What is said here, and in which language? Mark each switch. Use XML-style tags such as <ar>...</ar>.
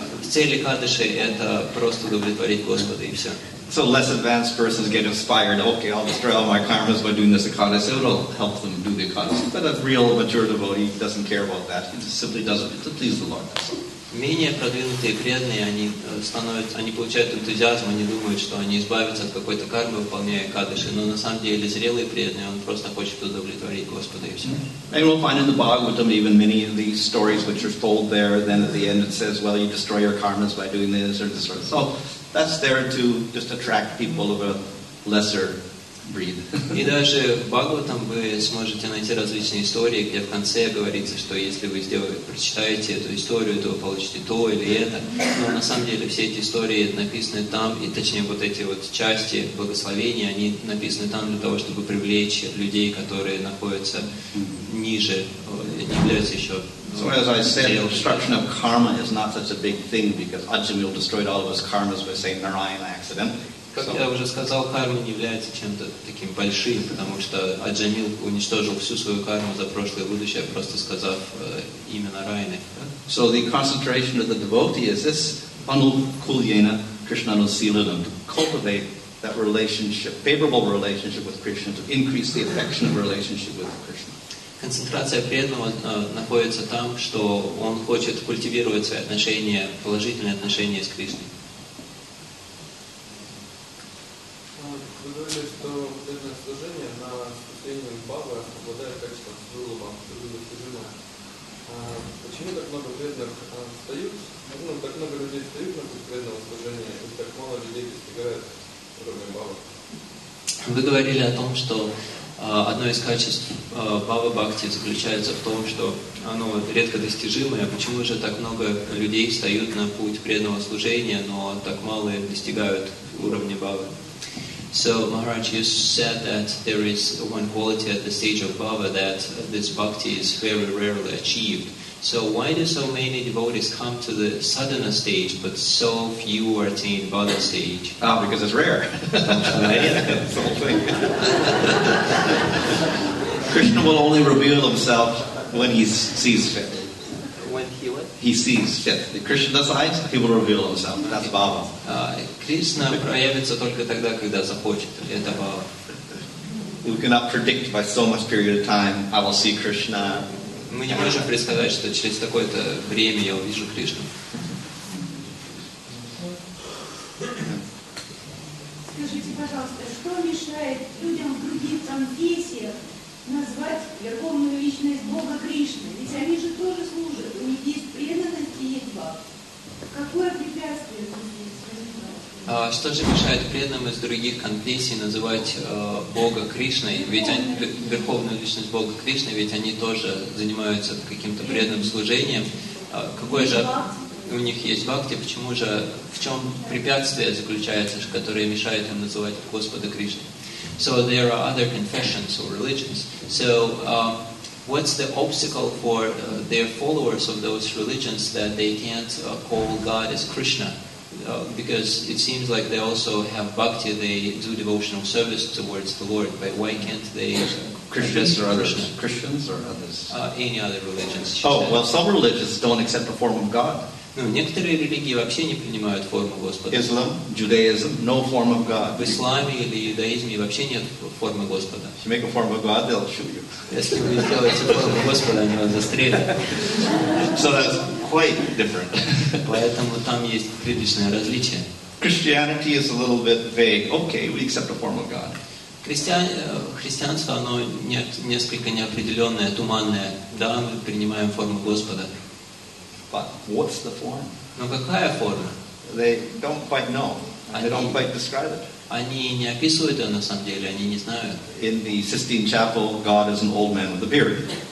<ru>цели кадыши это просто удовлетворить Господа и все.</ru> <en>So less advanced persons get inspired, okay, I'll destroy all my karmas by doing this ekadasi. It'll help them do the ekadasi. But a real mature devotee doesn't care about that. He just simply does it to please the Lord. That's all.</en> <ru>Менее продвинутые преданные, они получают энтузиазм, они думают, что они избавятся от какой-то кармы, выполняя кадыши, но на самом деле зрелый преданный, он просто хочет удовлетворить Господа и все.</ru> <en>And we'll find in the Bhagavatam even many of these stories which are told there, then at the end it says, well, you destroy your karmas by doing this or this or that. So that's there to just attract people of a lesser breed.</en> <ru>И даже в Бхагаватам вы сможете найти различные истории, где в конце говорится, что если вы прочитаете эту историю, то вы получите то или это. Но на самом деле все эти истории написаны там, и точнее вот эти вот части благословения, они написаны там для того, чтобы привлечь людей, которые находятся ниже, не являются еще.</ru> <en>So as I said, the destruction of karma is not such a big thing because Ajamil destroyed all of his karmas by saying Narayana accident.</en> <ru>Как я уже сказал, карма не является чем-то таким большим, потому что Аджамил уничтожил всю свою карму за прошлое и будущее, просто сказав имя Нараяны.</ru> <en>So the concentration of the devotee is this anukulyena Krishnanusilitam, to cultivate that relationship, favorable relationship with Krishna, to increase the affectionate relationship with Krishna.</en> <ru>Концентрация преданного находится там, что он хочет культивировать свои отношения, положительные отношения с Кришной. Вы говорили, что преданное служение на спасение Бхавы обладает качеством Свилуба, достижимое. Почему так много преданных встают, так много людей встают на путь преданного служения, и так мало людей достигает уровня Бхавы? Вы говорили о том, что одно из качеств Бхава Бхакти заключается в том, что оно редко достижимое. Почему же так много людей встают на путь преданного служения, но так мало достигают уровня Бхавы?</ru> <en>So, Maharaj, you said that there is one quality at the stage of Bhava that this bhakti is very rarely achieved. So, why do so many devotees come to the sadhana stage, but so few attain Bhava stage? Because it's rare. That's the whole thing. Krishna will only reveal himself when he sees fit. When he what? He sees fit. If Krishna decides, he will reveal himself. That's Bhava.</en> <ru>Кришна проявится только тогда, когда захочет. Это Бхава.</ru> <en>We cannot predict by so much period of time, I will see Krishna.</en> <ru>Мы не можем предсказать, что через такое-то время я увижу Кришну. Скажите, пожалуйста, что мешает людям в других конфессиях назвать Верховную Личность Бога Кришной? Ведь они же тоже служат, у них есть преданность и есть бхакти. Какое препятствие здесь возникает? Что же мешает преданным из других конфессий называть Бога Кришной? Ведь они, Верховную Личность Бога Кришны, ведь они тоже занимаются каким-то преданным служением. Какое же у них есть бхакти? Почему же, в чем препятствие заключается, которое мешает им называть Господа Кришной?</ru> <en>So there are other confessions or religions. So what's the obstacle for their followers of those religions that they can't call God as Krishna? Because it seems like they also have bhakti, they do devotional service towards the Lord, but why can't they Christians or others? Christians or others? Any other religions. Well, some religions don't accept the form of God.</en> <ru>Некоторые религии вообще не принимают форму Господа.</ru> <en>Islam, Judaism, no form of God.</en> <ru>В исламе или иудаизме вообще нет формы Господа.</ru> <en>If you make a form of God, they'll shoot you.</en> <ru>Если вы сделаете форму Господа, они вас застрелят.</ru> <en>So that's quite different.</en> <ru>Поэтому там есть приличное различие.</ru> <en>Christianity is a little bit vague. Okay, we accept the form of God.</en> <ru>Христианство, оно несколько неопределенное, туманное. Да, мы принимаем форму Господа.</ru> <en>But what's the form?</en> <ru>Но какая форма?</ru> <en>They don't quite know. They don't quite describe it.</en> <ru>Они не описывают ее на самом деле, они не знают.</ru> <en>In the Sistine Chapel, God is an old man with a beard.</en>